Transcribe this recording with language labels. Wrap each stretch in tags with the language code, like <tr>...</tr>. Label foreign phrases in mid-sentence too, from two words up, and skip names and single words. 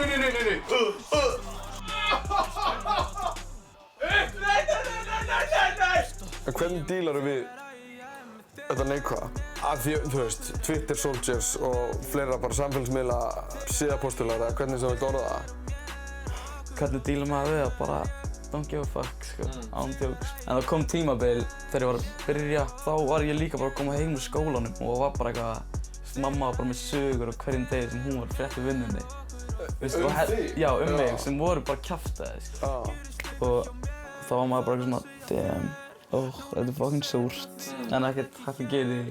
<is>En hvernig dílar við þetta neikvæða? Af því, þú veist, Twitter soldiers og fleira bara samfélagsmiðla síðapóstular eða hvernig sem þú vilt orða það? Hvernig dílar maður við það?</is> <en>Bara don't give a fuck,</en> <is>sko, án djóks. En það kom tímabil þegar ég var að byrja, þá var ég líka bara að koma heim úr skólanum og var bara eitthvað, mamma var bara með sögur á hverjum degi sem hún var að frétta vinnunni. Þig? Já, mig, sem voru bara kjaftaðir, sko. Og þá var maður bara eitthvað svona, damn, þetta er fucking súrt, en ekkert hægt að gera því.</is>